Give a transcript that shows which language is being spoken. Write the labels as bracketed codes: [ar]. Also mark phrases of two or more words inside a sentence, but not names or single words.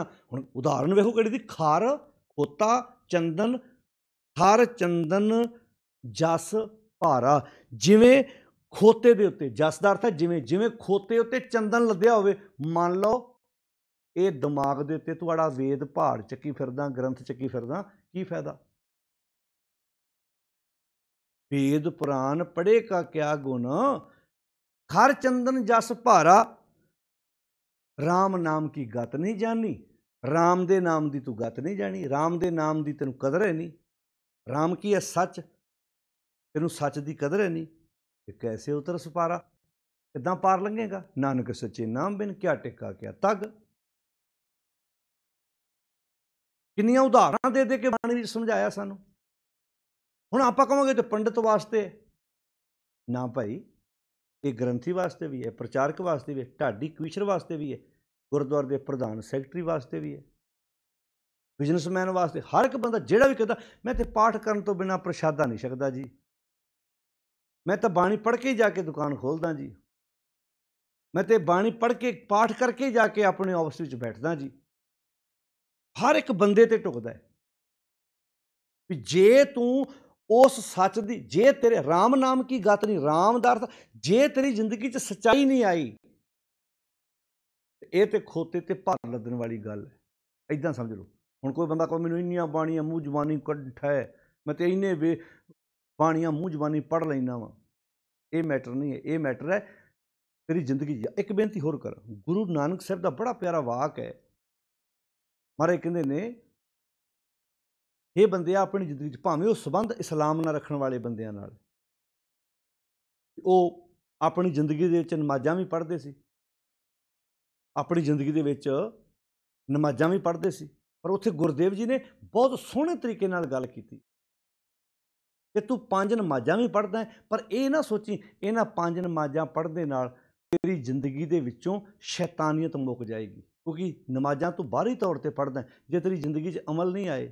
[pa] ਹੁਣ ਉਦਾਹਰਨ ਵੇਖੋ ਕਿਹੜੀ ਦੀ, ਖਰ, ਖੋਤਾ, ਚੰਦਨ, ਹਰ ਚੰਦਨ ਜਸ ਭਾਰਾ। ਜਿਵੇਂ ਖੋਤੇ ਦੇ ਉੱਤੇ, ਜਸ ਦਾ ਅਰਥ ਹੈ ਜਿਵੇਂ, ਜਿਵੇਂ ਖੋਤੇ ਉੱਤੇ ਚੰਦਨ ਲੱਦਿਆ ਹੋਵੇ। ਮੰਨ ਲਓ ਇਹ ਦਿਮਾਗ ਦੇ ਉੱਤੇ ਤੁਹਾਡਾ ਵੇਦ ਪਹਾੜ ਚੱਕੀ ਫਿਰਦਾ, ਗ੍ਰੰਥ ਚੱਕੀ ਫਿਰਦਾ, ਕੀ ਫਾਇਦਾ? [hi] वेद पुराण पढ़े का क्या गुण, खर चंदन जस भारा। राम नाम की गत नहीं जानी, [pa] ਰਾਮ ਦੇ ਨਾਮ ਦੀ ਤੂੰ ਗਤ ਨਹੀਂ ਜਾਣੀ, ਰਾਮ ਦੇ ਨਾਮ ਦੀ ਤੇਨ ਕਦਰ ਹੈ ਨਹੀਂ। ਰਾਮ ਕੀ ਹੈ ਸੱਚ, ਤੈਨੂੰ ਸੱਚ ਦੀ ਕਦਰ ਹੈ ਨਹੀਂ, ਤੇ ਕੈਸੇ ਉਤਰ ਸਪਾਰਾ, ਕਿੱਦਾਂ ਪਾਰ ਲੰਘੇਗਾ। [hi] नानक सच्चे नाम बिन क्या टिका क्या तग। [pa] ਕਿੰਨੀਆਂ ਉਦਾਹਰਣ ਦੇ ਦੇ ਕੇ ਬਾਣੀ ਵਿੱਚ ਸਮਝਾਇਆ ਸਾਨੂੰ। ਹੁਣ ਆਪਾਂ ਕਹਾਂਗੇ ਤੇ ਪੰਡਿਤ ਵਾਸਤੇ ਨਾ ਭਾਈ, ਇਹ ਗ੍ਰੰਥੀ ਵਾਸਤੇ ਵੀ ਹੈ, ਪ੍ਰਚਾਰਕ ਵਾਸਤੇ ਵੀ ਹੈ, ਢਾਡੀ ਕਵੀਸ਼ਰ ਵਾਸਤੇ ਵੀ ਹੈ, ਗੁਰਦੁਆਰੇ ਦੇ ਪ੍ਰਧਾਨ ਸੈਕਟਰੀ ਵਾਸਤੇ ਵੀ ਹੈ, ਬਿਜ਼ਨਸਮੈਨ ਵਾਸਤੇ। ਹਰ ਇੱਕ ਬੰਦਾ ਜਿਹੜਾ ਵੀ ਕਹਿੰਦਾ ਮੈਂ ਤੇ ਪਾਠ ਕਰਨ ਤੋਂ ਬਿਨਾਂ ਪ੍ਰਸ਼ਾਦਾ ਨਹੀਂ ਛਕਦਾ ਜੀ, ਮੈਂ ਤਾਂ ਬਾਣੀ ਪੜ੍ਹ ਕੇ ਹੀ ਜਾ ਕੇ ਦੁਕਾਨ ਖੋਲ੍ਹਦਾ ਜੀ, ਮੈਂ ਤੇ ਬਾਣੀ ਪੜ੍ਹ ਕੇ ਪਾਠ ਕਰਕੇ ਜਾ ਕੇ ਆਪਣੇ ਆਫਿਸ ਵਿੱਚ ਬੈਠਦਾ ਜੀ। ਹਰ ਇੱਕ ਬੰਦੇ ਤੇ ਢੁਕਦਾ ਹੈ ਵੀ ਜੇ ਤੂੰ ਉਸ ਸੱਚ ਦੀ, ਜੇ ਤੇਰੇ ਰਾਮ ਨਾਮ ਕੀ ਗਤ ਨਹੀਂ, ਰਾਮ ਕਾ ਅਰਥ ਜੇ ਤੇਰੀ ਜ਼ਿੰਦਗੀ ਚ ਸੱਚਾਈ ਨਹੀਂ ਆਈ, ਯੇ ਤੋ ਖੋਤੇ ਤੇ ਭਾਰ ਲੱਦਣ ਵਾਲੀ ਗੱਲ ਹੈ। ਇੱਦਾਂ ਸਮਝ ਲਓ। ਹੁਣ ਕੋਈ ਬੰਦਾ ਕਹੋ ਮੈਨੂੰ ਇੰਨੀਆਂ ਬਾਣੀਆਂ ਮੂੰਹ ਜ਼ਬਾਨੀ ਕੰਠ ਹੈ, ਮੈਂ ਤੋ ਇੰਨੇ ਵੇ ਬਾਣੀਆਂ ਮੂੰਹ ਜ਼ਬਾਨੀ ਪੜ੍ਹ ਲੈਨਾ ਵਾ, [hi] ये मैटर नहीं है। ये मैटर है तेरी जिंदगी। [pa] ਇੱਕ ਬੇਨਤੀ ਹੋਰ ਕਰ, ਗੁਰੂ ਨਾਨਕ ਸਾਹਬ ਕਾ ਬੜਾ ਪਿਆਰਾ ਵਾਕ ਹੈ। ਮਹਾਰਾਜ ਕਹਿੰਦੇ ਨੇ ਯੇ ਬੰਦੇ ਅਪਣੀ ਜ਼ਿੰਦਗੀ ਭਾਵੇਂ ਵੋ ਸੰਬੰਧ ਇਸਲਾਮ ਨਾਲ ਰੱਖਣ ਵਾਲੇ ਬੰਦਿਆਂ ਨਾਲ, ਵੋ ਅਪਣੀ ਜ਼ਿੰਦਗੀ ਦੇ ਵਿੱਚ ਨਮਾਜ਼ਾਂ ਭੀ ਪੜ੍ਹਦੇ ਸੀ, ਅਪਣੀ ਜ਼ਿੰਦਗੀ ਦੇ ਵਿੱਚ ਨਮਾਜ਼ਾਂ ਭੀ ਪੜ੍ਹਦੇ ਸੀ, ਪਰ ਉੱਥੇ ਗੁਰਦੇਵ ਜੀ ਨੇ ਬਹੁਤ ਸੋਹਣੇ ਤਰੀਕੇ ਨਾਲ ਗੱਲ ਕੀਤੀ ਕਿ ਤੂੰ 5 ਨਮਾਜ਼ਾਂ ਭੀ ਪੜ੍ਹਦਾ ਹੈ, ਪਰ ਯੇ ਨਾ ਸੋਚੀ ਇਨ੍ਹਾਂ 5 ਨਮਾਜ਼ਾਂ ਪੜ੍ਹਦੇ ਨਾਲ ਤੇਰੀ ਜ਼ਿੰਦਗੀ ਦੇ ਵਿੱਚੋਂ ਸ਼ੈਤਾਨੀਅਤ ਮੁੱਕ ਜਾਏਗੀ, ਕਿਉਂਕਿ ਨਮਾਜ਼ਾਂ ਤੂੰ ਬਾਹਰੀ ਤੌਰ ਪਰ ਪੜ੍ਹਦਾ ਹੈ, ਜੇ ਤੇਰੀ ਜ਼ਿੰਦਗੀ ਚ ਅਮਲ ਨਹੀਂ ਆਏ।